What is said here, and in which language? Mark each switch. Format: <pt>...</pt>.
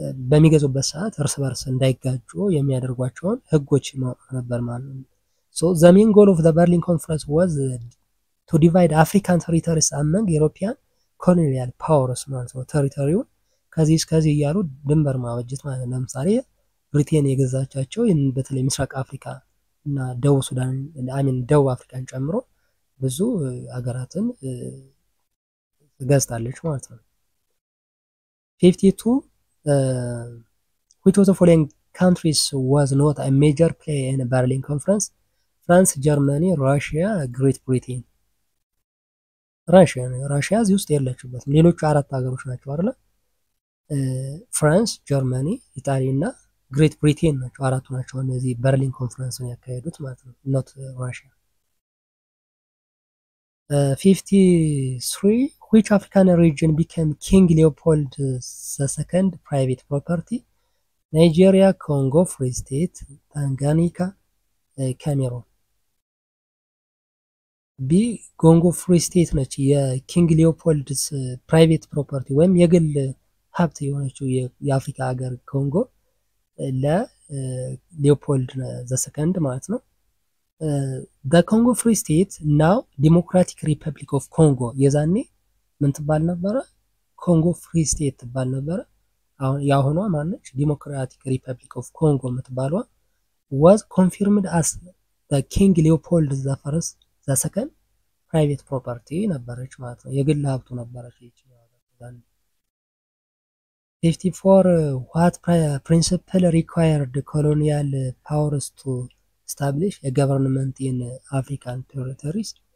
<am>በሚገዙበት ሰዓት እርስ በርስ እንዳይጋጩ የሚያደርጓቸውን ህጎች ነበር ማለት ነው።</am> <en>so the main goal of the Berlin conference was to divide African territories among European colonial powers</en> <am>ማለት ነው። ቴሪቶሪውን ከዚህ እስከዚህ እያሉ ድንበር ማበጀት ማለት ነው። ለምሳሌ ብሪቴን የገዛቻቸው በተለይ ምስራቅ አፍሪካ እና ደቡብ ሱዳን ደቡብ አፍሪካን ጨምሮ ብዙ ሀገራትን ገዝታለች ማለት ነው።</am> <en>52 which of the following countries was not a major player in the Berlin conference? France, Germany, Russia, Great Britain.</en> <am>ራሽያ እዚህ ውስጥ የለችበትም። ሌሎቹ አራት ሀገሮች ናቸው አይደል? ፍራንስ፣ ጀርመኒ፣ ኢጣሊ እና ግሬት ብሪቴን ናቸው። አራቱ ናቸው እነዚህ በርሊን ኮንፈረንስን ያካሄዱት ማለት ነው። ኖት ራሽያ።</am> <en>53 which African region became King Leopold II private property? Nigeria, Congo, Free State, Tanganyika, Cameroon.</en> <am>ቢ ኮንጎ ፍሪ ስቴት ነች። የኪንግ ሊዮፖልድስ ፕራይቬት ፕሮፐርቲ ወይም የግል ሀብት የሆነችው የአፍሪካ ሀገር ኮንጎ ለሊዮፖልድ ዘሰከንድ ማለት ነው።</am> <en>the Congo Free State now Democratic Republic of Congo</en> <am>የዛኔ ምን ትባል ነበረ? ኮንጎ ፍሪ ስቴት ትባል ነበረ። አሁን ያሆኗ ማነች?</am> <en>ዲሞክራቲክ ሪፐብሊክ ኦፍ ኮንጎ</en> <am>የምትባለው</am> <en>was confirmed as the King Leopold the second private property</en> <am>ነበረች ማለት ነው። የግል ሀብቱ ነበረች ይችላል።</am> <en>54 what principle required colonial powers to establish a government in African territories?</en>